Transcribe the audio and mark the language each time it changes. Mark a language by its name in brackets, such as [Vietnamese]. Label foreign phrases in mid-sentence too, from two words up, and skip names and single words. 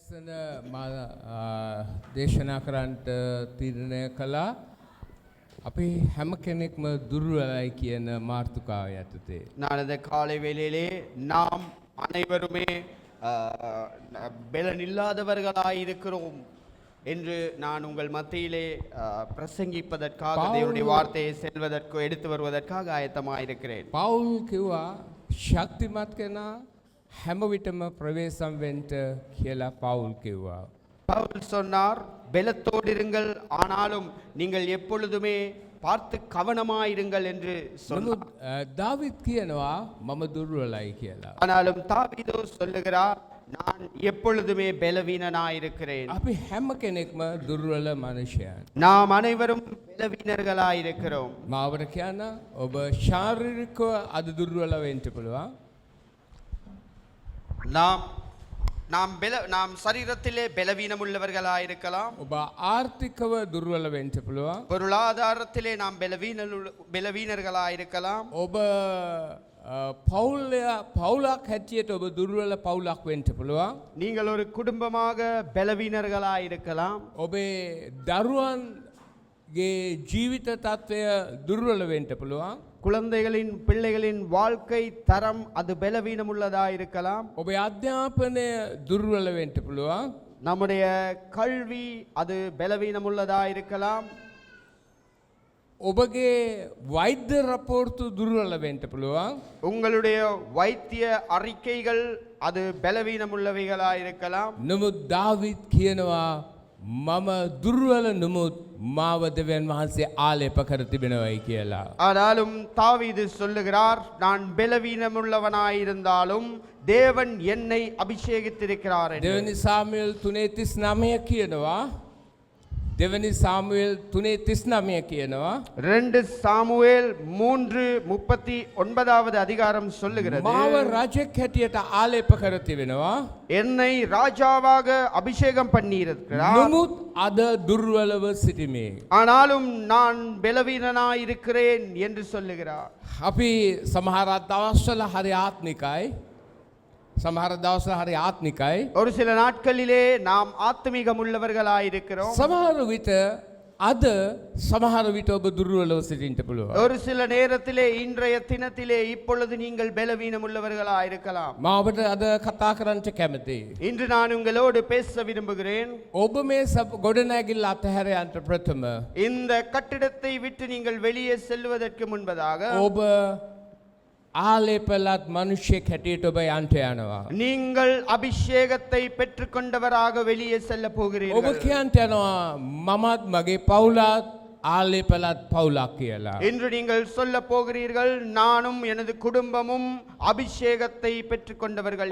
[Sinhala] වසන දේශනා කරන්නට තීරණය කළා අපි හැම කෙනෙක්ම දුර්වලයි කියන මාතෘකාව යටතේ. [Tamil] நான் இந்த காலை வேளையிலே நாம் அனைவருமே பலனில்லாதவர்களாய் இருக்கிறோம் என்று நான் உங்கள் மத்தியிலே பிரசங்கிப்பதற்காக தேவனுடைய வார்த்தையை செல்வதற்கு எடுத்து வருவதற்காக ஆயத்தமாக இருக்கிறேன். [Sinhala] පවුල් කිව්වා ශක්තිමත් කෙනා හැම විටම ප්‍රවේශම් වෙන්න කියලා පවුල් කිව්වා. [Tamil] பவுல் சொன்னார் பலத்தோடு இருங்கள் ஆனாலும் நீங்கள் எப்பொழுதுமே பார்த்து கவனமாயிருங்கள் என்று சொன்னார். [Sinhala] தாவீது කියනවා මම දුර්වලයි කියලා. [Tamil] ஆனாலும் தாவீது சொல்லுகிறார் நான் எப்பொழுதுமே பலவீனனாயிருக்கிறேன். [Sinhala] අපි හැම කෙනෙක්ම දුර්වල මනුෂ්‍යයන්. [Tamil] நாம் அனைவரும் பலவீனர்களாயிருக்கிறோம். [Sinhala] මාවට කියන්න ඔබ ශාරීරිකව අද දුර්වල වෙන්න පුළුවන්. [Tamil] நாம் சரீரத்திலே பலவீனம் உள்ளவர்களாயிருக்கலாம். [Sinhala] ඔබ ආර්ථිකව දුර්වල වෙන්න පුළුවන්. [Tamil] பொருளாதாரத்திலே நாம் பலவீனர்களாயிருக்கலாம். [Sinhala] ඔබ පවුලක් හැටියට ඔබ දුර්වල පවුලක් වෙන්න පුළුවන්. [Tamil] நீங்கள் ஒரு குடும்பமாக பலவீனர்களாயிருக்கலாம். [Sinhala] ඔබේ දරුවන්ගේ ජීවිත තත්ත්වය දුර්වල වෙන්න පුළුවන්. [Tamil] குழந்தைகளின் பிள்ளைகளின் வாழ்க்கை தரம் அது பலவீனம் உள்ளதாயிருக்கலாம். [Sinhala] ඔබේ අධ්‍යාපනය දුර්වල වෙන්න පුළුවන්. [Tamil] நம்முடைய கல்வி அது பலவீனம் உள்ளதாயிருக்கலாம். [Sinhala] ඔබගේ වෛද්‍ය රපෝර්තු දුර්වල වෙන්න පුළුවන්. [Tamil] உங்களுடைய வைத்திய அறிக்கைகள் அது பலவீனம் உள்ளவைகளாயிருக்கலாம். [Sinhala] නමුත් දාවිද් කියනවා මම දුර්වල නමුත් මාව දෙවියන් වහන්සේ ආලේප කර තිබෙනවායි කියලා. [Tamil] ஆனாலும் தாவீது சொல்லுகிறார் நான் பலவீனம் உள்ளவனாயிருந்தாலும் தேவன் என்னை அபிஷேகித்திருக்கிறார் என்று. [Sinhala] දෙවනි සාමුවෙල් 3:39 කියනවා. දෙවනි සාමුවෙල් 3:39 කියනවා. [Tamil] 2 சாமுவேல் 3:39வது அதிகாரம் சொல்லுகிறது [Sinhala] මාව රජෙක් හැටියට ආලේප කර තිබෙනවා. [Tamil] என்னை ராஜாவாக அபிஷேகம் பண்ணியிருக்கிறார். [Sinhala] නමුත් අද දුර්වලව සිටිමේ. [Tamil] ஆனாலும் நான் பலவீனனாயிருக்கிறேன் என்று சொல்லுகிறார். [Sinhala] අපි සමහර දවස්වල හරි ආත්මිකයි. සමහර දවස්වල හරි ආත්මිකයි. [Tamil] ஒரு சில நாட்களிலே நாம் ஆத்மீகம் உள்ளவர்களாயிருக்கிறோம். [Sinhala] සමහර විට අද සමහර විට ඔබ දුර්වලව සිටින්න පුළුවන්. [Tamil] ஒரு சில நேரத்திலே இன்றைய தினத்திலே இப்பொழுது நீங்கள் பலவீனம் உள்ளவர்களாயிருக்கலாம். [Sinhala] මම ඔබට අද කතා කරන්න කැමතියි. [Tamil] இன்று நான் உங்களோடு பேச விரும்புகிறேன். [Sinhala] ඔබ මේ ගොඩනැගිල්ල අතහැර යන්න ප්‍රථම [Tamil] இந்த கட்டிடத்தை விட்டு நீங்கள் வெளியே செல்வதற்கு முன்பதாக [Sinhala] ඔබ ආලේපලත් මනුෂ්‍යෙක් හැටියට ඔබ යන්න යනවා. [Tamil] நீங்கள் அபிஷேகத்தை பெற்றுக்கொண்டவராக வெளியே செல்ல [Sinhala] ඔබ [Tamil] போகிறீர்கள். [Sinhala] කියන්න යනවා මමත් මගේ පවුලත් ආලේපලත් පවුලක් කියලා. [Tamil] இன்று நீங்கள் சொல்ல போகிறீர்கள் நானும் எனது குடும்பமும் அபிஷேகத்தை பெற்றுக்கொண்டவர்கள்